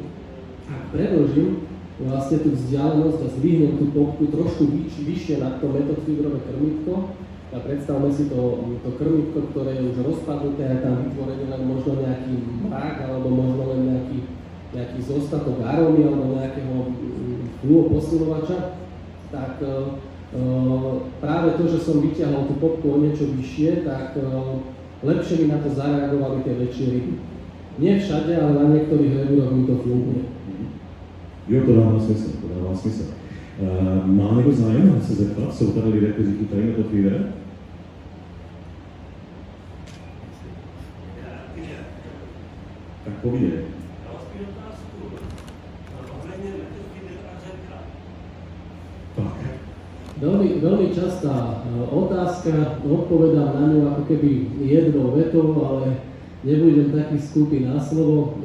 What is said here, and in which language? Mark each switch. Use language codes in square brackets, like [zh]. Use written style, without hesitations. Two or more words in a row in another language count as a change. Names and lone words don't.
[sk] Ak predĺžim vlastne tú vzdialenosť a zdvihnem tú popku trošku vyššie nad to metodfibrové krmítko, a predstavme si to krmítko, ktoré je už rozpadnuté, je tam vytvorený len možno nejaký mrak, alebo možno len nejaký zostatok arómy, alebo nejakého fluoposilovača, tak práve to, že som vyťahol tú popku o niečo vyššie, tak lepšie mi na to zareagovali tie väčšie ryby. Nie všade, ale na niektorých revíroch mi to funguje. [cs] Jo, to dává smysl, to dává smysl. Má někdo zájem se zeptat? Jsou tady lidé, kteří chytají metodfeeder? Tak povídej. Tak. [sk] Veľmi častá otázka, odpovedám na ňu ako keby jednou vetou, ale nebudem taký skúpy na slovo.